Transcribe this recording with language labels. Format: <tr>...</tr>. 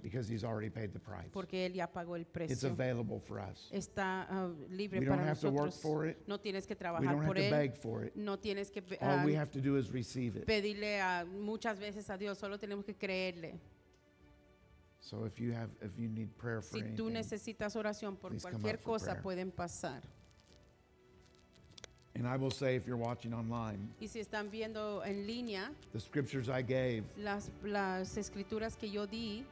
<en>because he's already paid the price.</en> <es>porque Él ya pagó el</es> <en>It's</en> <es>precio.</es> <en>available for us.</en> <es>Está libre</es> <en>We don't</en> <es>para</es> <en>have to work</en> <es>nosotros.</es> <en>for it.</en> <es>No tienes que</es> <en>We</en> <es>trabajar</es> <en>don't have</en> <es>por</es> <en>to</en> <es>Él.</es> <en>beg for it.</en> <es>No tienes que</es> <en>All we have to do is receive it.</en> <es>pedirle muchas veces a Dios, solo tenemos que creerle.</es> <en>So if you need prayer for</en> <es>Si tú</es> <en>anything,</en> <es>necesitas oración por</es> <en>please come</en> <es>cualquier</es> <en>up for</en> <es>cosa,</es> <en>prayer.</en> <es>pueden pasar.</es> <en>and I will say if you're watching online,</en> <es>Y si están viendo en línea,</es> <en>the scriptures I gave,</en> <es>las escrituras que yo di,</es>